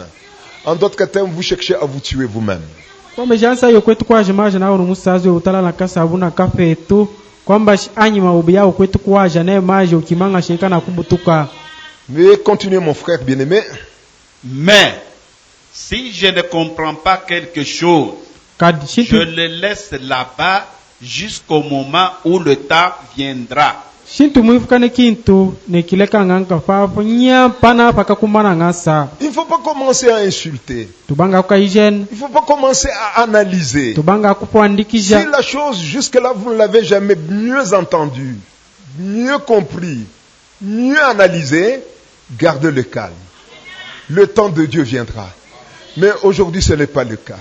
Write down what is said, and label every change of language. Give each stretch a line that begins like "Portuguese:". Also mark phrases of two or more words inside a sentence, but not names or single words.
French: En d'autres termes, vous cherchez à vous tuer vous-même. Mais continuez mon frère bien-aimé. Mais si je ne comprends pas quelque chose, je le laisse là-bas jusqu'au moment où le temps viendra.
Luba-Katanga: Shintu muifukane kintu nekileka nganga fapo nya pana pakakumana ngasa.
French: Il ne faut pas commencer à insulter.
Luba-Katanga: Tubanga kukaijene.
French: Il ne faut pas commencer à analyser.
Luba-Katanga: Tubanga
French: Si
Luba-Katanga: kupoandikija.
French: la chose jusque-là vous ne l'avez jamais mieux entendue, mieux compris, mieux analysé, gardez le calme. Le temps de Dieu viendra. Mais aujourd'hui, ce n'est pas le cas.